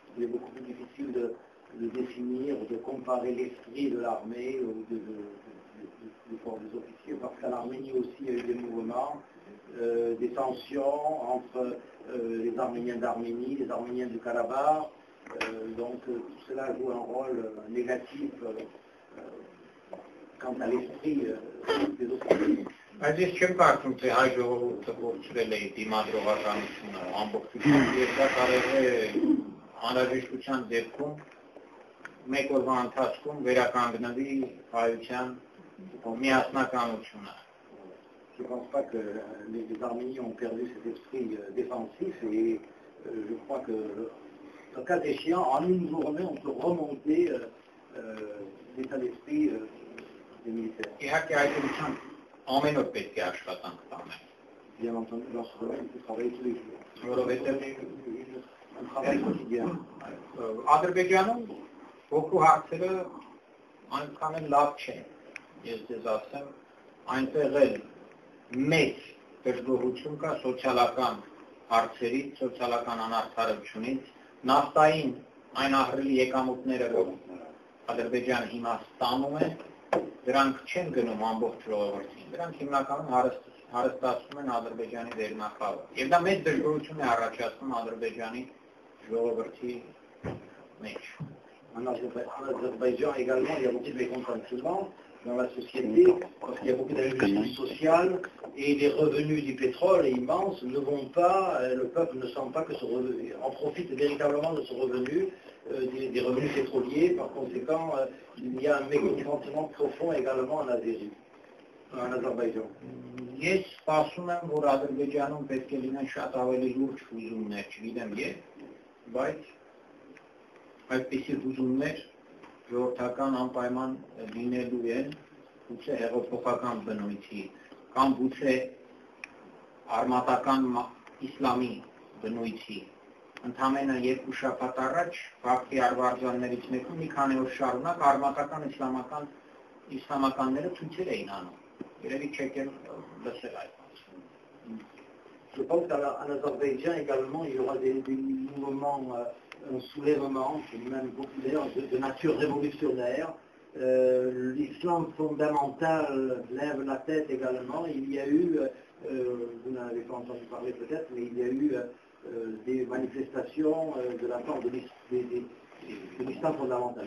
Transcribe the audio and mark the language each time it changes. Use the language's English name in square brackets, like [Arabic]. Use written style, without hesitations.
[French] Il est beaucoup plus difficile de définir, de comparer l'esprit de l'armée ou du corps des officiers, parce qu'en Arménie aussi il y a eu des mouvements, des tensions entre les Arméniens d'Arménie, les Arméniens du Karabakh, donc tout cela joue un rôle négatif quant à l'esprit des officiers. [Armenian] Բայց ես չեմ կարծում, թե հայ ժողովուրդը գործրել է դիմադրողականությունը ամբողջությամբ եւ դա կարող է անհրաժեշտության դեպքում մեկ օրվա ընթացքում վերականգնվի հայության միասնականությունը։ [French] Je ne pense pas que les Arméniens ont perdu cet esprit défensif et je crois que, en cas échéant, en une journée, on peut remonter l'état d'esprit des militaires. [Armenian] Իհարկե այդ ուղղությամբ ամեն օր պետք է աշխատանք տանել։ [French] Bien entendu, dans ce domaine, il faut travailler tous les jours. [Armenian] Որովհետև [French] Un travail quotidien. [Armenian] Ադրբեջանում ոգու հարցերը այնքան էլ լավ չեն։ Ես ձեզ ասեմ, այնտեղ էլ մեծ դժգոհություն կա սոցիալական հարցերից, սոցիալական անարդարությունից, նավթային այն ահռելի եկամուտները, որ Ադրբեջանը հիմա ստանում է, դրանք չեն գնում ամբողջ ժողովրդին, դրանք հիմնականում հարստացնում են Ադրբեջանի վերնախավը։ Եվ դա մեծ դժգոհություն է առաջացնում Ադրբեջանի ժողովրդի մեջ։ [French] En Azerbaïdjan également, il y a beaucoup de mécontentement dans la société, parce qu'il y a beaucoup d'injustice sociale, et les revenus du pétrole immenses ne vont pas, le peuple ne sent pas que ce revenu, en profite véritablement de ce revenu, des revenus pétroliers. Par conséquent, il y a un mécontentement profond également en Azérie, en Azerbaïdjan. [Armenian] Ես սպասում եմ, որ Ադրբեջանում պետք է լինեն շատ ավելի լուրջ հուզումներ, չգիտեմ երբ, բայց այդպիսի հուզումներ ժողովրդական անպայման լինելու են, գուցե հեղափոխական բնույթի, կամ գուցե արմատական իսլամի բնույթի։ Ընդամենը 2 շաբաթ առաջ վաղտի արվարձաններից մեկում մի քանի օր շարունակ արմատական իսլամականները ցույցեր էին անում։ Երևի չեք լսել այդ։ [French] Je pense qu'en Azerbaïdjan également, il y aura des mouvements, un soulèvement, qui est même populaire, de nature révolutionnaire. L'islam fondamental lève la tête également. Il y a eu, vous n'en avez pas entendu parler peut-être, mais il y a eu des manifestations de la part de l'islam fondamental.